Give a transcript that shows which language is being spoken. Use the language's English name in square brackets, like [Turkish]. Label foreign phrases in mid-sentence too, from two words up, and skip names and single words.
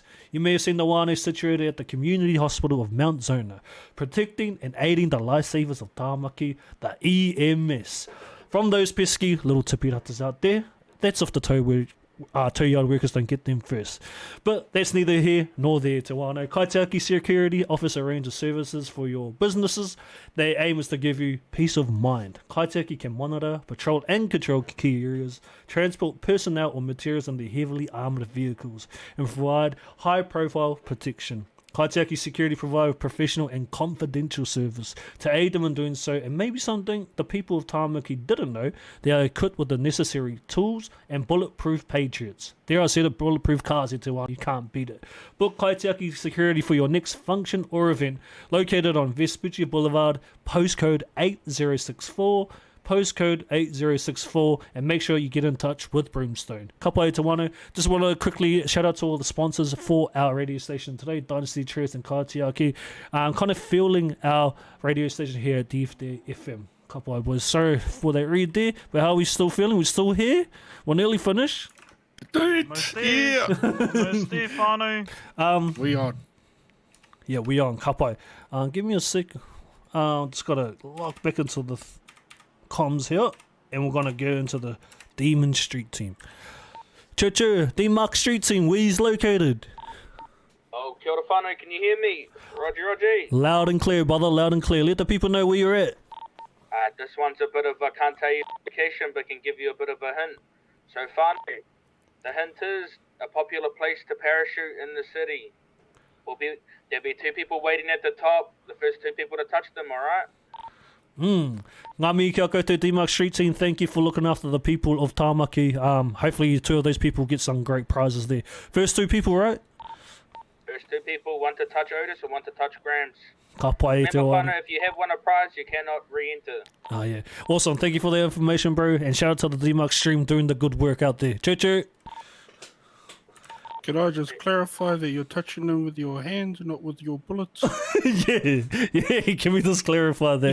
[English] You may have seen the wānau situated at the Community Hospital of Mount Zona, protecting and aiding the lifesavers of Tamaki, the EMS. From those pesky little tipiratas out there, that's off the tow-yard workers don't get them first. But that's neither here nor there [Māori] te wānau. [English] Kaitiaki Security offers a range of services for your businesses. Their aim is to give you peace of mind. Kaitiaki can monitor, patrol and control key areas, transport personnel or materials in their heavily armoured vehicles, and provide high-profile protection. Kaitiaki Security provide professional and confidential service. To aid them in doing so, and maybe something the people of Tamaki didn't know, they are equipped with the necessary tools and bulletproof patriots. There are a set of bulletproof cars here too, you can't beat it. Book Kaitiaki Security for your next function or event, located on Vespucci Boulevard, postcode 8064. Postcode 8064, and make sure you get in touch with Broomstone. [Māori] Kapai te wānau. [English] Just want to quickly shout out to all the sponsors for our radio station today, Dynasty Trades and Kaitiaki. Kind of fueling our radio station here at DFDA FM. Kapai boys, sorry for that read there, but how are we still feeling? We're still here? We're nearly finished. Dude, Most yeah. Most there, whānau. We are. Yeah, we on Kapai. Give me a sec. Just got to log back into the comms here, and we're gonna go into the Demon Street team. Choo, D-Mark Street team, where he's located? [Māori] Oh, kia ora whānau, [English] can you hear me? Roger. Loud and clear, brother, loud and clear. Let the people know where you're at. This one's a bit of a, can't tell you the location, but can give you a bit of a hint. So whānau, the hint is a popular place to parachute in the city. There'll be two people waiting at the top, the first two people to touch them, alright? [Māori] Ngā mihi kia koutou [English] D-Mark Street team, thank you for looking after the people of Tamaki. Hopefully two of those people get some great prizes there. First two people, right? First two people, one to touch Otis and one to touch Grams. [Māori] Ka pai te [English] Remember, [Māori] wānau. [English] whānau, if you have won a prize, you cannot re-enter. Oh yeah, awesome. Thank you for the information, bro, and shout out to the D-Mark stream doing the good work out there. Choo. Can I just clarify that you're touching them with your hands, not with your bullets? yeah. Can we just clarify that?